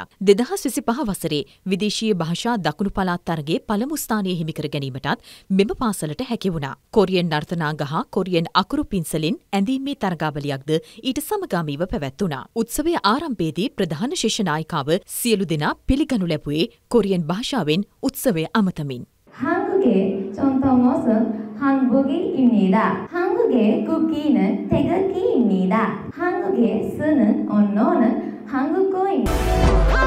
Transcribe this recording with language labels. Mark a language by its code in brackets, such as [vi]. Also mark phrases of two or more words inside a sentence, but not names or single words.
[si] 2025 වසරේ විදේශීය භාෂා දකුණු පළාත් තරගයේ පළමු ස්ථානය හිමි කර ගැනීමටත් මෙම පාසලට හැකි වුණා. කොරියන් නර්තනාංග හා කොරියන් අකුරු පින්සලෙන් ඇඳීමේ තරගාවලියක්ද ඊට සමගාමීව පැවැත්වුණා. උත්සවයේ ආරම්භයේදී ප්‍රධාන ශිෂ්‍ය නායිකාව සියලු දෙනා පිළිගනු ලැබුවේ කොරියන් භාෂාවෙන් උත්සවය අමතමින්. [ko] 한국의 전통 옷은 한복입니다. 한국의 국기는 태극기입니다. 한국에 쓰는 언어는 한국어입니다.